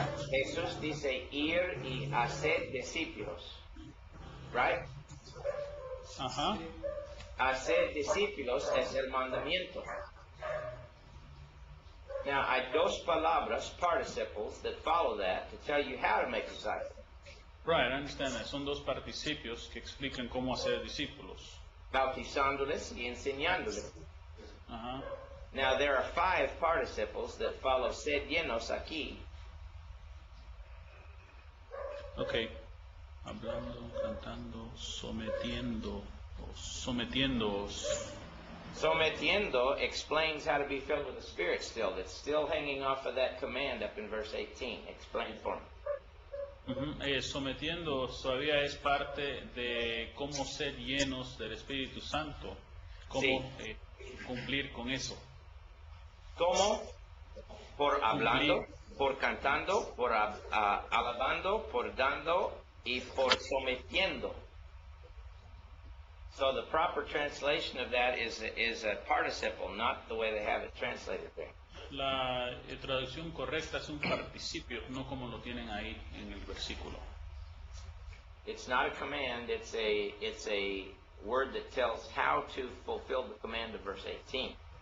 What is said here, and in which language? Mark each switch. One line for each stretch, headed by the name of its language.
Spanish: Jesús dice ir y hacer discípulos.
English: Right? Ajá.
Spanish: Hacer discípulos es el mandamiento.
English: Now,
Spanish: hay dos palabras,
English: participles, that follow that to tell you how to make a disciple. Right, I understand that.
Spanish: Son dos participios que explican cómo hacer discípulos. Bautizándoles y enseñándoles. Ajá.
English: Now, there are 5 participles that follow
Spanish: sed llenos aquí.
English: Okay.
Spanish: Hablando, cantando, sometiendo, o sometiéndoos.
English: Sometiendo explains how to be filled with the Spirit still. It's still hanging off of that command up in verse 18. Explain for me.
Spanish: Sometiendo todavía es parte de cómo ser llenos del Espíritu Santo. Cómo cumplir con eso. ¿Cómo? Por hablando, por cantando, por alabando, por dando y por sometiendo.
English: So the proper translation of that is a participle, not the way they have it translated there.
Spanish: La traducción correcta es un participio, no como lo tienen ahí en el versículo.
English: It's not a command, it's a word that tells how to fulfill the command of verse 18.